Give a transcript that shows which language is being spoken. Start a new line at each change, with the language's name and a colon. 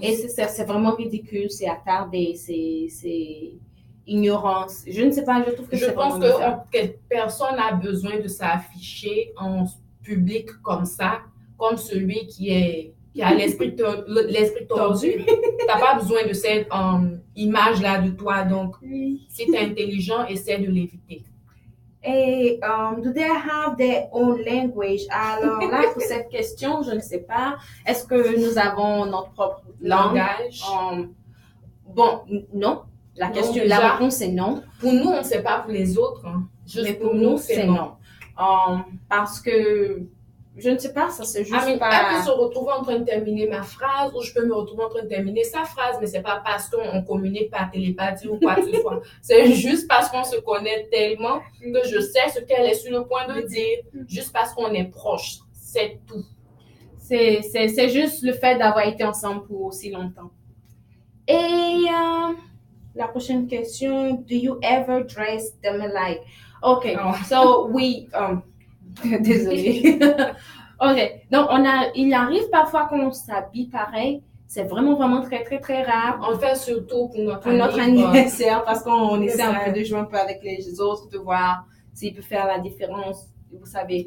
French: Et c'est vraiment ridicule, c'est attardé, c'est ignorance. Je ne sais pas, je trouve que Je c'est pense vraiment bizarre. que personne n'a besoin de s'afficher en public comme ça, comme celui qui a l'esprit tordu. T'as pas besoin de cette image-là de toi. Donc, si tu es intelligent, essaie de l'éviter.
English: Et do they have their own language?
French: Alors là, pour cette question, je ne sais pas. Est-ce que nous avons notre propre langue? Langage. Bon, non. La réponse est non. Pour nous, on ne sait pas pour les autres. Hein. Juste mais pour nous, c'est non. Parce que, je ne sais pas, ça c'est juste pas... Elle peut se retrouver en train de terminer ma phrase ou je peux me retrouver en train de terminer sa phrase, mais c'est pas parce qu'on communique par télépathie ou quoi que ce soit. C'est juste parce qu'on se connaît tellement que je sais ce qu'elle est sur le point de dire, juste parce qu'on est proche. C'est tout. C'est juste le fait d'avoir été ensemble pour aussi longtemps. Et la prochaine question,
English: do you ever dress them alike? Okay, so we...
French: désolée. Ok, donc il arrive parfois qu'on s'habille pareil. C'est vraiment, vraiment très, très, très rare. On le fait surtout pour notre anniversaire parce qu'on essaie un peu de jouer un peu avec les autres, de voir s'il peut faire la différence, vous savez.